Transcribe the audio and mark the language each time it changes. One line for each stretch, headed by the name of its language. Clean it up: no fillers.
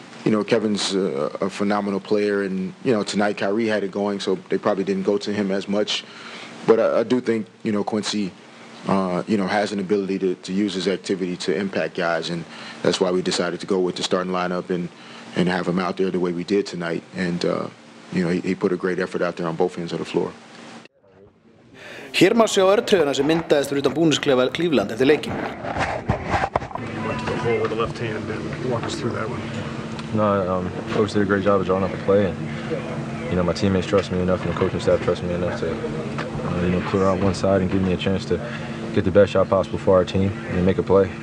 English: Kevin's a phenomenal player, and tonight Kyrie had it going, so they probably didn't go to him as much. But I do think Quincy, has an ability to use his activity to impact guys, and that's why we decided to go with the starting lineup and have him out there the way we did tonight. And he put a great effort out there on both ends of the floor.
Icelandic: Hér má sjá örtröðuna sem myndaðist fyrir utan búningsklefa Cleveland eftir leikinn.
English: You went to the hole with the left hand and walk us through that one. No, coach did a great job of drawing up a play, and my teammates trust me enough, and the coaching staff trust me enough to clear out one side and give me a chance to get the best shot possible for our team and make a play.